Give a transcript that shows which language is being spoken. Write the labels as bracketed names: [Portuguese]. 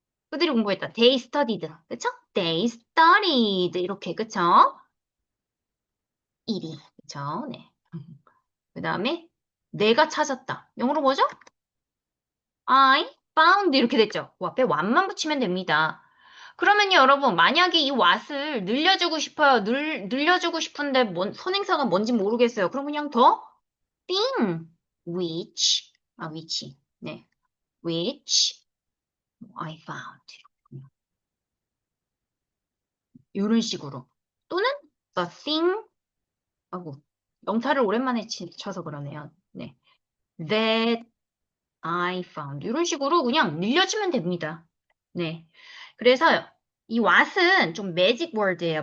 [Korean] 그들이 공부했다. [English] They studied. [Korean] 그쵸? [English] They studied. [Korean] 이렇게. 그쵸? 일이. 그쵸? 네. 그 다음에 내가 찾았다. 영어로 뭐죠? [English] I found [Korean] 이렇게 됐죠. 그 앞에 what만 붙이면 됩니다. 그러면요, 여러분, 만약에 이 what을 늘려주고 싶어요. 늘려주고 싶은데 선행사가 뭔지 모르겠어요. 그럼 그냥 더 [English] thing, which, [Korean] 네, [English] which I found. 이런 식으로. 또는 the thing, 아고, 명사를 오랜만에 쳐서 그러네요. [Korean] 네, [English] that I found. [Korean] 이런 식으로 그냥 늘려주면 됩니다. 네. 그래서 이 what은 좀 매직 월드예요.